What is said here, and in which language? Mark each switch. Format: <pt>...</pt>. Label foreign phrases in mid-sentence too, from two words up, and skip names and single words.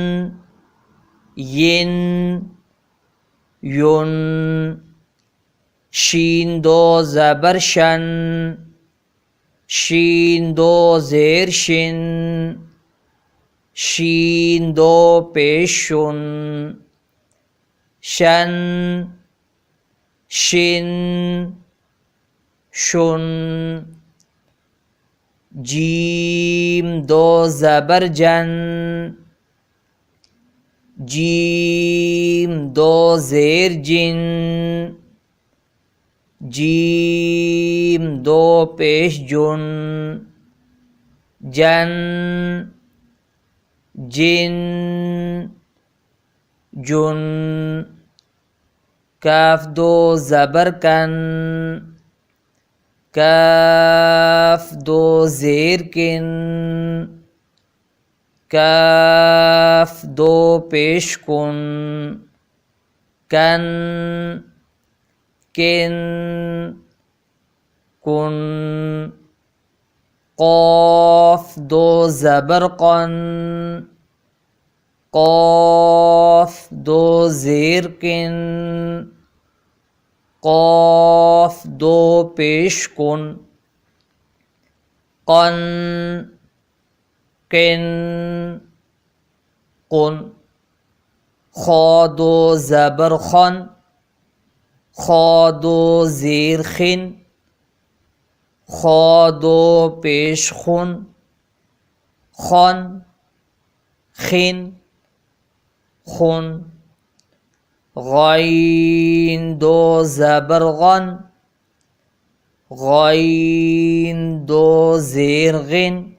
<ur>ین یون، شین دو زبر شن شین دو زیر شن شین دو پیش شن شن شن شن، جیم دو زبر جن جیم دو زیر جن جیم دو پیش جن جن جن جن، کاف دو زبر کن کاف دو زیر کن کاف دو پیش کن کن کن کن، قاف دو زبر قن قاف دو زیر کن قاف دو پیش کن قن قن قن، خا دو زبر خن خا دو زیر خن خا دو پیش خن خن خن خن، غین دو زبر غن غین دو زیر غن</ur>